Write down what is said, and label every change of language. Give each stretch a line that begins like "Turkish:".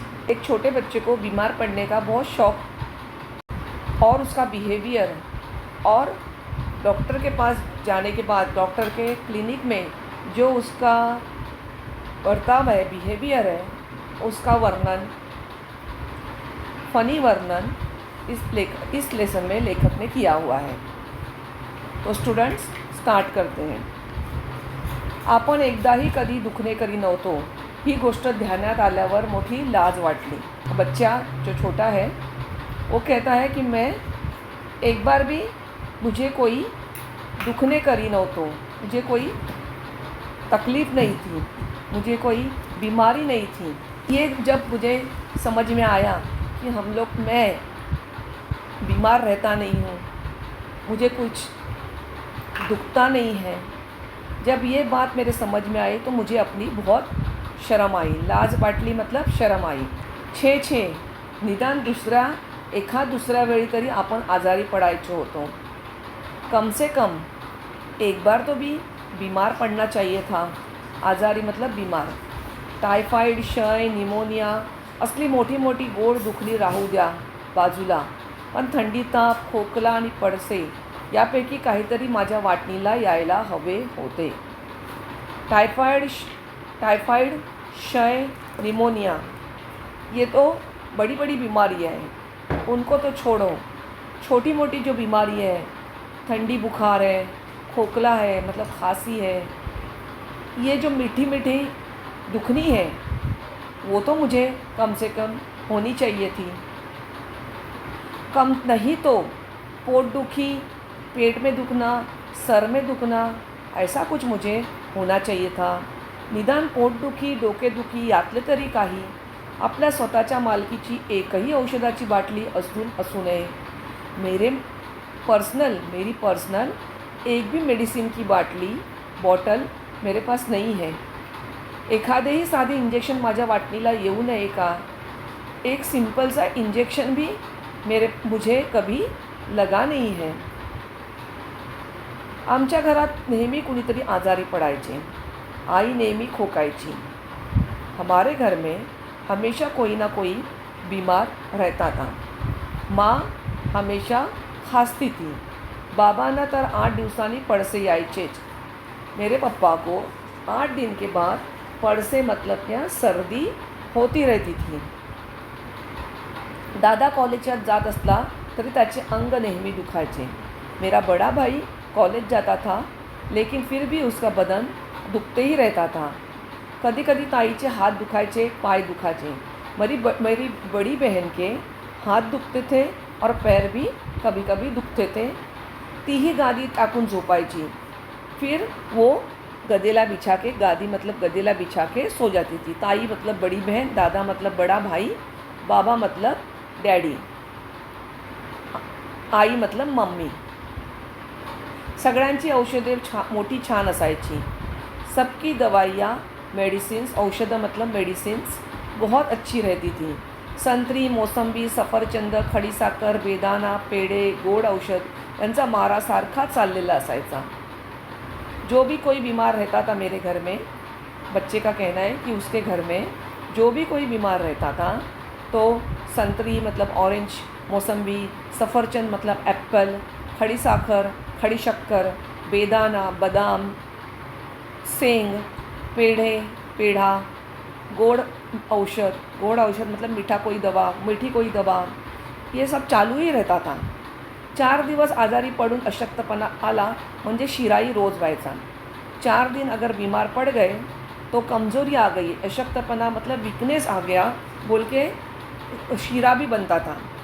Hindi: एक छोटे बच्चे को बीमार पड़ने का बहुत शौक़ और उसका बिहेवियर और डॉक्टर के पास जाने के बाद डॉक्टर के क्लिनिक में जो उसका बर्ताव है, बिहेवियर है, उसका वर्णन, फ़नी वर्णन इस लेसन में लेखक ने किया हुआ है। तो स्टूडेंट्स, स्टार्ट करते हैं।
Marathi: आपण एकदाही कधी दुखणे करी नव्हतो, ही गोष्ट ध्यानात आल्यावर मोठी लाज वाटली।
Hindi: बच्चा जो छोटा है वो कहता है कि मैं एक बार भी मुझे कोई
Marathi: दुखने करी नव्हतो,
Hindi: मुझे कोई तकलीफ़ नहीं थी, मुझे कोई बीमारी नहीं थी। ये जब मुझे समझ में आया कि मैं बीमार रहता नहीं हूँ, मुझे कुछ दुखता नहीं है, जब ये बात मेरे समझ में आई तो मुझे अपनी बहुत शर्म आई।
Marathi: लाज वाटली
Hindi: मतलब शर्म आई।
Marathi: छे निदान एखाद दुसऱ्या वेळी तरी आपण आजारी पडायचो होतो।
Hindi: कम से कम एक बार तो भी बीमार पड़ना चाहिए था। आजारी मतलब बीमार।
Marathi: टायफॉइड, क्षय, निमोनिया असली मोठी मोठी गोड दुखणी राहू द्या बाजूला, पण थंडी, ताप, खोकला आणि पडसे यापैकी काहीतरी माझ्या वाटणीला यायला हवे होते।
Hindi: टायफॉइड, क्षय, निमोनिया ये तो बड़ी बड़ी बीमारियाँ हैं, उनको तो छोड़ो। छोटी मोटी जो बीमारी है, ठंडी बुखार है, खोखला है मतलब खांसी है, ये जो मीठी मीठी दुखनी है वो तो मुझे कम से कम होनी चाहिए थी। कम नहीं तो पोट दुखी, पेट में दुखना, सर में दुखना, ऐसा कुछ मुझे होना चाहिए था।
Marathi: निदान पोटदुखी, डोकेदुखी यातले तरी काही आपल्या स्वतःच्या मालकीची एकही औषधाची बाटली असू नये।
Hindi: मेरी पर्सनल एक भी मेडिसिन की बॉटल मेरे पास नहीं है।
Marathi: एखादेही साधे इंजेक्शन माझ्या वाटणीला येऊ नये का?
Hindi: एक सिंपल सा इंजेक्शन भी मुझे कभी लगा नहीं है।
Marathi: आमच्या घरात नेहमी कुणीतरी आजारी पडायचे। आई नेहमी खोकायची।
Hindi: हमारे घर में हमेशा कोई ना कोई बीमार रहता था। माँ हमेशा खांसती थी।
Marathi: बाबांना तर 8 दिवसांनी पड़से यायचेच।
Hindi: मेरे पप्पा को 8 दिन के बाद पड़से मतलब क्या सर्दी होती रहती थी।
Marathi: दादा कॉलेजात जात असला तरी त्याचे अंग नेहमी दुखायचे।
Hindi: मेरा बड़ा भाई कॉलेज जाता था, लेकिन फिर भी उसका बदन दुखते ही रहता था। कभी कभी
Marathi: ताईचे हाथ दुखायचे, पाय दुखायचे।
Hindi: मेरी बड़ी बहन के हाथ दुखते थे और पैर भी कभी कभी दुखते थे।
Marathi: ती ही गादी टाकून झोपायची।
Hindi: फिर वो गदेला बिछा के, गादी मतलब गदेला बिछा के सो जाती थी। ताई मतलब बड़ी बहन, दादा मतलब बड़ा भाई, बाबा मतलब डैडी, आई मतलब मम्मी।
Marathi: सगळ्यांची औषधे मोठी छान असायची।
Hindi: सबकी दवाइयाँ, मेडिसिन्स, औषधं मतलब मेडिसिन्स बहुत अच्छी रहती थी।
Marathi: संतरी, मौसंबी, सफरचंद, खडीसाखर, बेदाना, पेड़े, गोड औषध यांचा मारा सारखा चाललेला असायचा।
Hindi: जो भी कोई बीमार रहता था मेरे घर में, बच्चे का कहना है कि उसके घर में जो भी कोई बीमार रहता था तो संतरी मतलब ऑरेंज, मौसंबी, सफरचंद मतलब एप्पल, खडीसाखर, खड़ी शक्कर, बेदाना, बादाम, सेंग, पेढ़ा, गोड़ औषध मतलब मीठी कोई दवा, ये सब चालू ही रहता था।
Marathi: 4 दिवस आजारी पडून अशक्तपणा आला म्हणजे शिराई रोज व्हायचा।
Hindi: 4 दिन अगर बीमार पड़ गए तो कमज़ोरी आ गई, अशक्तपना मतलब वीकनेस आ गया बोल के शीरा भी बनता था।